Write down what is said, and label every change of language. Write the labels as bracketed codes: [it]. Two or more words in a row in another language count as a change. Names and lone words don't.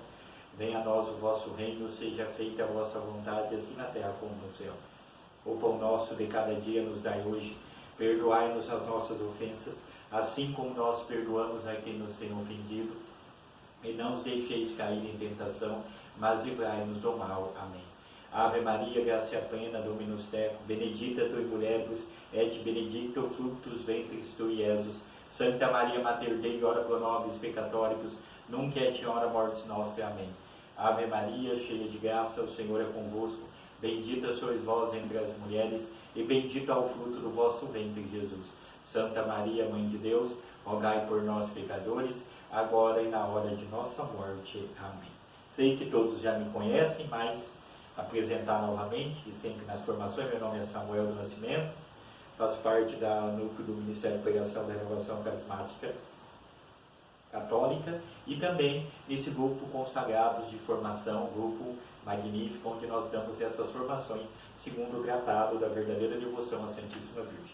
[pt] Venha a nós o vosso reino, seja feita a vossa vontade, assim na terra como no céu. O pão nosso de cada dia nos dai hoje. Perdoai-nos as nossas ofensas, assim como nós perdoamos a quem nos tem ofendido. E não os deixeis cair em tentação, mas livrai-nos do mal. Amém. [la] Ave Maria, gracia plena, Dominus tecum, benedicta tui mulieribus, et benedictus fructus ventris tui, Iesus. Santa Maria Mater Dei, ora pro nobis peccatoribus, nunc et in hora mortis nostre. [pt] Amém. Ave Maria, cheia de graça, o Senhor é convosco. Bendita sois vós entre as mulheres, e bendito é o fruto do vosso ventre, Jesus. Santa Maria, Mãe de Deus, rogai por nós, pecadores, agora e na hora de nossa morte. Amém. Sei que todos já me conhecem, mas apresentar novamente, e sempre nas formações, meu nome é Samuel do Nascimento, faço parte da núcleo do Ministério de Pregação da Renovação Carismática Católica e também nesse grupo Consagrados de Formação, grupo magnífico, onde nós damos essas formações segundo o tratado da verdadeira devoção à Santíssima Virgem.